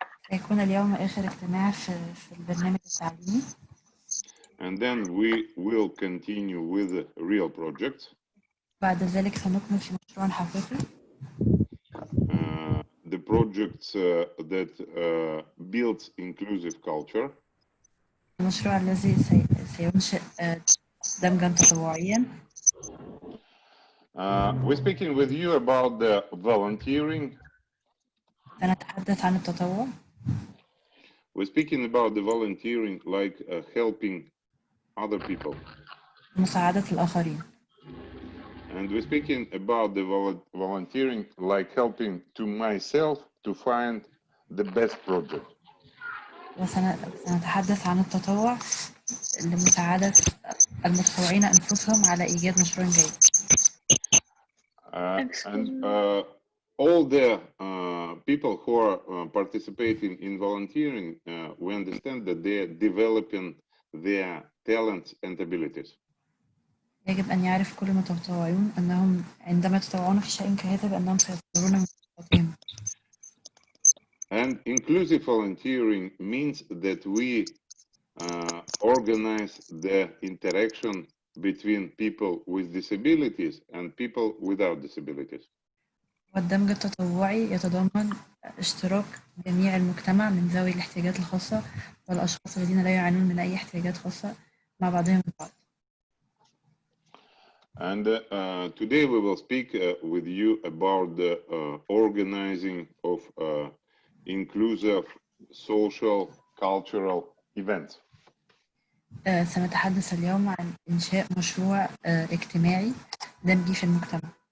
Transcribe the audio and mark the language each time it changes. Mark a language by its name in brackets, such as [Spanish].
[Arabic] سيكون اليوم آخر اجتماع في البرنامج التعليمي. [English] And then we will continue with the real projects. [Arabic] بعد ذلك سنكمل في مشروع حقيقي. [English] The projects that builds inclusive culture. [Arabic] المشروع الذي سينشئ دمجا تطوعيا. [English] We're speaking with you about the volunteering. [Arabic] سنتحدث عن التطوع. [English] We're speaking about the volunteering like helping other people. [Arabic] مساعدة الآخرين. [English] And we're speaking about the volunteering like helping to myself to find the best project. [Arabic] وسنتحدث عن التطوع لمساعدة المتطوعين أنفسهم على إيجاد مشروع جيد. [English] And all the people who are participating in volunteering, we understand that they are developing their talents and abilities. [Arabic] يجب أن يعرف كل المتطوعون أنهم عندما يتطوعون في شيء كهذا بأنهم سيطورون من قدراتهم. [English] And inclusive volunteering means that we organize the interaction between people with disabilities and people without disabilities. [Arabic] والدمج التطوعي يتضمن اشتراك جميع المجتمع من ذوي الاحتياجات الخاصة والأشخاص الذين لا يعانون من أي احتياجات خاصة مع بعضهم البعض. [English] And today we will speak with you about the organizing of inclusive social cultural events. [Arabic] سنتحدث اليوم عن إنشاء مشروع اجتماعي دمجي في المجتمع.